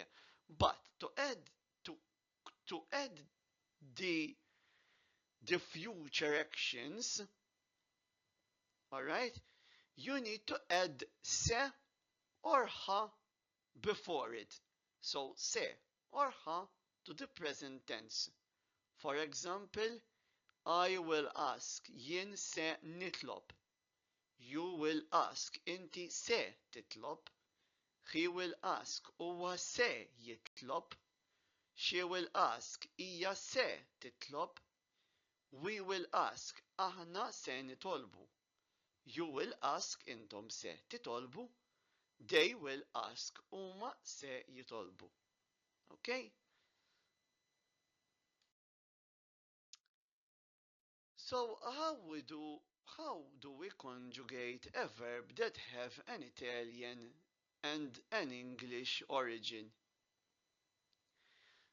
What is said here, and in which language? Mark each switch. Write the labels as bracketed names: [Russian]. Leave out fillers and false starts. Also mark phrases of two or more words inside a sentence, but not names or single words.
[English] But to add the future actions, all right, you need to add se or ha before it. So se or ha to the present tense. For example, I will ask, [Maltese] jien se nitlob. [English] You will ask, [Maltese] inti se titlob. [English] He will ask, [Maltese] huwa se jitlob. [English] She will ask, [Maltese] hija se titlob. [English] We will ask, [Maltese] aħna se nitolbu. [English] You will ask, [Maltese] intom se titolbu. [English] They will ask, [Maltese] huma se jitolbu. [English] Okay? So how do we conjugate a verb that have an Italian and an English origin?